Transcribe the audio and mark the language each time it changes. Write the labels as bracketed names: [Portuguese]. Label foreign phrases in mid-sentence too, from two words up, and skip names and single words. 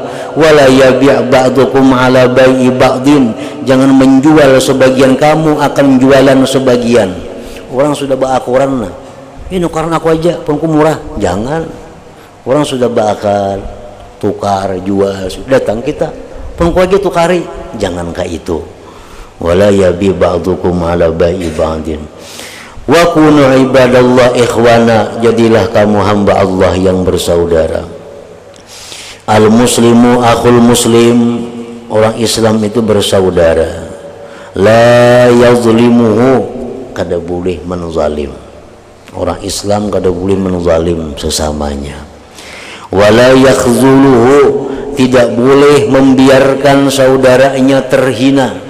[Arabic] ولا يبع بعضكم على بيع بعض, [Indonesian] jangan menjual sebagian kamu akan jualan sebagian. [Banjar] Orang sudah baakuran nah, ini nukaran aku aja pengku murah, jangan. Orang sudah baakal, tukar, jual, datang kita pengku aja tukari, jangan kayak itu. [Arabic] ولا يبع بعضكم على بيع بعض. وكونوا عباد الله إخوانا, [Indonesian] jadilah kamu hamba Allah yang bersaudara. [Arabic] المسلم أخو المسلم, [Indonesian] orang Islam itu bersaudara. [Arabic] لا يظلمه, [Banjar] kada boleh menzalim. Orang Islam kada boleh menzalim sesamanya. [Arabic] ولا يخذله, [Indonesian] tidak boleh membiarkan saudaranya terhina.